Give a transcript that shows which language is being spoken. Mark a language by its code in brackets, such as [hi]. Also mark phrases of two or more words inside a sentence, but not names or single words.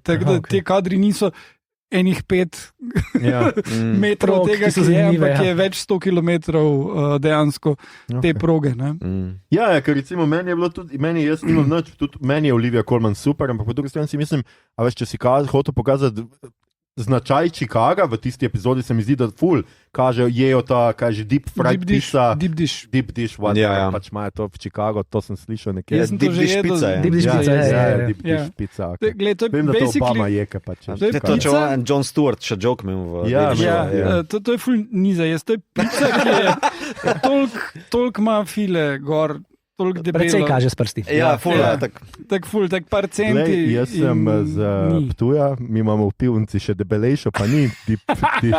[sl] Tako da te kadri niso enih 5 metrov tega, ki je, ampak je več 100 kilometrov dejansko te proge. Ja, ker recimo meni je bilo tudi, jaz nimam nič, tudi meni je Olivia Colman super, ampak po drugi strani si mislim, a veš, če si hotel pokazati značaj Chicaga v tisti epizodi se mi zdi, da ful kažejo, jejo ta, kaže [en] deep fried pizza. Deep dish. Deep dish, [sl] pač imajo to v Chicago, to sem slišal nekje. Jaz sem to že jedel. [en] Deep dish pizza, deep dish pizza. Okay. [sl] Vem, da to Obama je, kaj pač. To je John Stewart, še joke imel v To je ful niza, to je pizza, ki je toliko ima file gor. Predvsej kaže s prsti. Tak par centi. Jaz sem z Ptuja, mi imamo v pivnici še debelejšo, pa ni [en] deep dish.